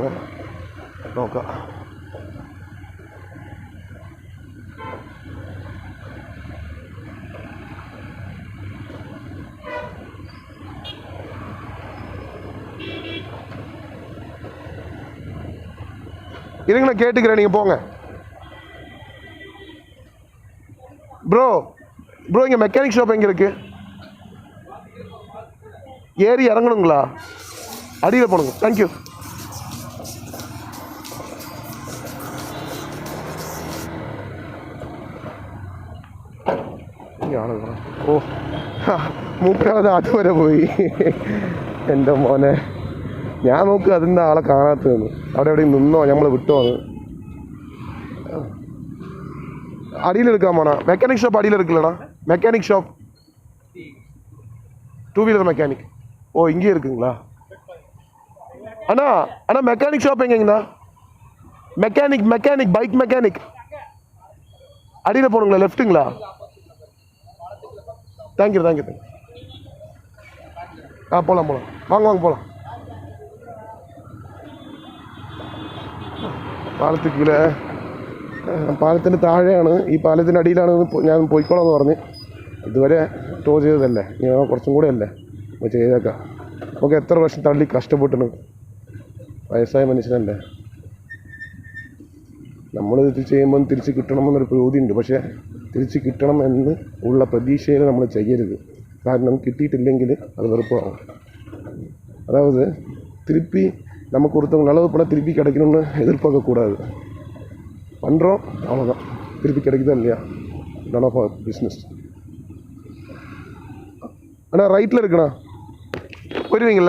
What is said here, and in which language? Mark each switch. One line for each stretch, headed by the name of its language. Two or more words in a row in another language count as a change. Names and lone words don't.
Tamil: நோக்கா இருங்க, நான் கேட்டுக்கிறேன், நீங்கள் போங்க. ப்ரோ இங்கே
English: mechanic shop
Tamil: எங்கே இருக்குது? ஏறி இறங்கணுங்களா? அடியில் போனுங்க. தேங்க்யூ.
Malayalam: ഓ, മൂപ്പരാത് അതുവരെ പോയി. എൻ്റെ മോനെ, ഞാൻ നോക്ക് അതിൻ്റെ ആളെ കാണാത്തതെന്ന്. അവിടെ എവിടെയും നിന്നോ, നമ്മൾ വിട്ടോ? അത് അടിയിലെടുക്കാൻ പോണ
Tamil: மெக்கானிக் ஷாப் அடியில் இருக்குல்லடா.
English: mechanic shop, 2 wheeler mechanic.
Tamil: ஓ, இங்கே இருக்குங்களா? அண்ணா
English: mechanic shop
Tamil: எங்கேங்கண்ணா?
English: mechanic bike mechanic
Tamil: அடியில் போகணுங்களா? லெஃப்ட்டுங்களா? தேங்க்யூ. போகலாம். வாங்க போகலாம்.
Malayalam: പാലത്തിന് കീഴേ, പാലത്തിൻ്റെ താഴെയാണ്, ഈ പാലത്തിൻ്റെ അടിയിലാണ് ഞാൻ പോയിക്കോളാം എന്ന് പറഞ്ഞ്. ഇതുവരെ ടോ ചെയ്തതല്ലേ, ഞാൻ കുറച്ചും കൂടെ അല്ലേ അപ്പോൾ ചെയ്തേക്കാം. നമുക്ക് എത്ര വർഷം തള്ളി കഷ്ടപ്പെട്ടിന്, വയസ്സായ മനുഷ്യനല്ലേ. നമ്മളിത് ചെയ്യുമ്പം തിരിച്ച് കിട്ടണമെന്നൊരു പ്രതീതിയുണ്ട്. പക്ഷേ തിരിച്ച് കിട്ടണം എന്ന് ഉള്ള പ്രതീക്ഷയിൽ നമ്മൾ ചെയ്യരുത്. കാരണം കിട്ടിയിട്ടില്ലെങ്കിൽ അത് വെറുപ്പാകും.
Tamil: அதாவது திருப்பி நமக்கு ஒருத்தவங்க நல்லது பண்ண திருப்பி கிடைக்கணும்னு எதிர்பார்க்கக்கூடாது. பண்ணுறோம், அவ்வளோதான். திருப்பி கிடைக்குதா இல்லையா,
English: none of our business.
Tamil: அண்ணா, ரைட்டில் இருக்குண்ணா, போயிடுவீங்களா?